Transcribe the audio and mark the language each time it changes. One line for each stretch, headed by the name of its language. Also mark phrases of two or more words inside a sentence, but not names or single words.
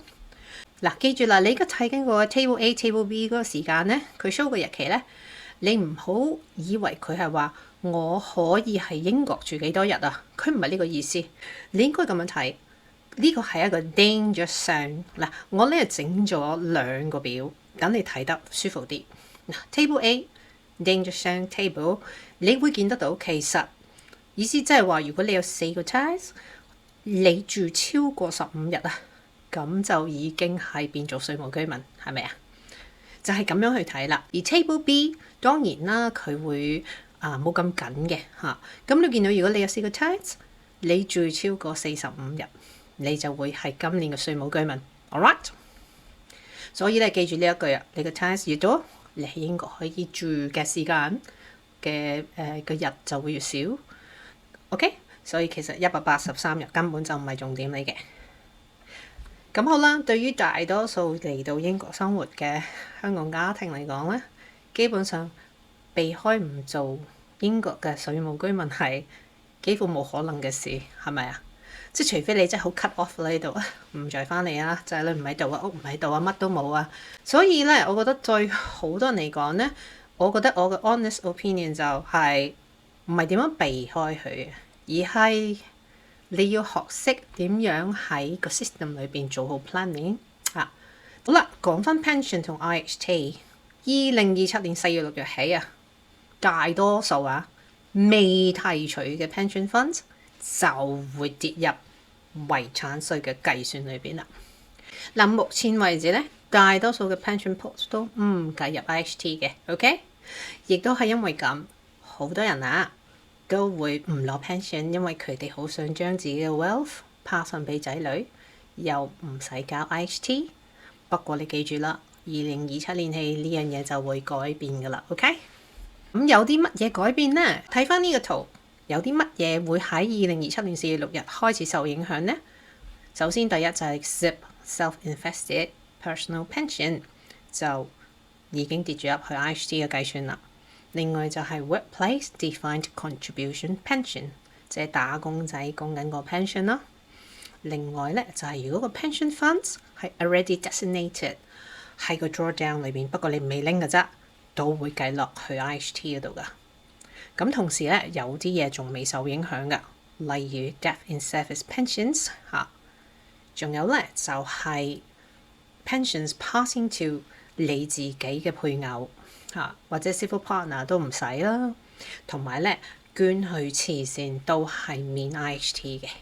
Cantonese: 嗱，記住啦，你而家睇緊個
English: Table A、Table B
Cantonese: 嗰個時間咧，佢 show 嘅日期咧，你唔好以為佢係話我可以喺英國住幾多日啊？佢唔係呢個意思，你應該咁樣睇。呢個係一個
English: danger zone
Cantonese: 嗱，我呢整咗兩個表，等你睇得舒服啲。
English: Table A danger zone table，
Cantonese: 你會見得到，其實意思即係話，如果你有4個 task， 你住超過15日啊，咁就已經係變做稅務居民，係咪啊？就係咁樣去睇啦。而
English: Table B
Cantonese: 當然啦，佢會冇咁緊嘅嚇。咁你見到如果你有4個 task， 你住超過45日，你就會係今年嘅稅務居民。
English: All right，
Cantonese: 所以咧記住呢一句啊，你個 task 越多，你喺英國可以住嘅時間嘅個日就會越少。OK， 所以其實183日根本就唔係重點嚟嘅。咁好啦，對於大多數嚟到英國生活嘅香港家庭嚟講咧，基本上避開唔做英國嘅稅務居民係幾乎冇可能嘅事，係咪啊？即係除非你真係好
English: cut off
Cantonese: 喺度啊，唔再翻嚟啊，仔女唔喺度啊，屋唔喺度啊，乜都冇啊。所以咧，我覺得對好多人嚟講咧，我覺得我嘅
English: honest opinion
Cantonese: 就係唔係點樣避開佢，而係你要學識點樣喺個 system 裏邊做好 planning 啊。好啦，講翻 pension 同 IHT， 2027年4月6日起啊，大多數未提取嘅
English: pension funds
Cantonese: 就會跌入遺產稅嘅計算裏邊啦。嗱，目前為止咧，大多數嘅
English: pension pots
Cantonese: 都唔計入 IHT 嘅 ，OK？亦都係因為咁，好多人都會唔攞 pension， 因為佢哋好想將自己嘅
English: wealth pass on
Cantonese: 俾仔女，又唔使交 IHT。不過你記住啦，2027年起呢樣嘢就會改變噶啦 ，OK？咁有啲乜嘢改變呢？睇翻呢個圖，有啲乜嘢會喺2027年4月6日開始受影響呢？首先第一就係
English: SIP self-invested personal pension
Cantonese: 就已經跌咗入去 IHT 嘅計算啦。另外就係
English: workplace defined contribution pension，
Cantonese: 即係打工仔供緊個 pension 啦。另外咧就係如果個
English: pension funds
Cantonese: 係
English: already designated
Cantonese: 喺個 drawdown 裏邊，不過你未拎嘅啫，都會計落去 IHT 嗰度噶。咁同時咧有啲嘢仲未受影響噶，例如
English: death in service pensions
Cantonese: 仲有咧就係
English: pensions passing to
Cantonese: 你自己嘅配偶或者
English: civil partner
Cantonese: 都唔使啦，同埋咧捐去慈善都係免 IHT 嘅。